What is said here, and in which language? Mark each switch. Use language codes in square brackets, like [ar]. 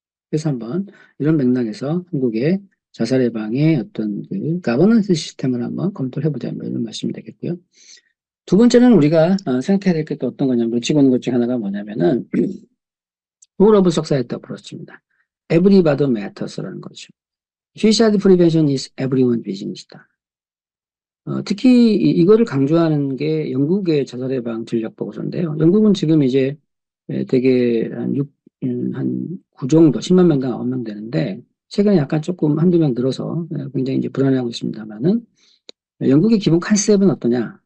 [ko] 그래서 한번 이런 맥락에서 한국의 자살 예방의 어떤 그 가버넌스 시스템을 한번 검토를 해보자 뭐 이런 말씀이 되겠고요. 두 번째는 우리가 생각해야 될 게 또 어떤 거냐면 놓치고 있는 것 중에 하나가 뭐냐면은 [en] Rule of Society approach [ko] 입니다. [en] Everybody matters [ko] 라는 거죠. [en] Suicide prevention is everyone's business다. [ko] 특히 이거를 강조하는 게 영국의 자살 예방 전략 보고서인데요. 영국은 지금 이제 되게 한 9 정도, 10만 명당 9명 되는데, 최근에 약간 조금 한두 명 늘어서 굉장히 이제 불안해하고 있습니다만은, 영국의 기본 컨셉은 어떠냐?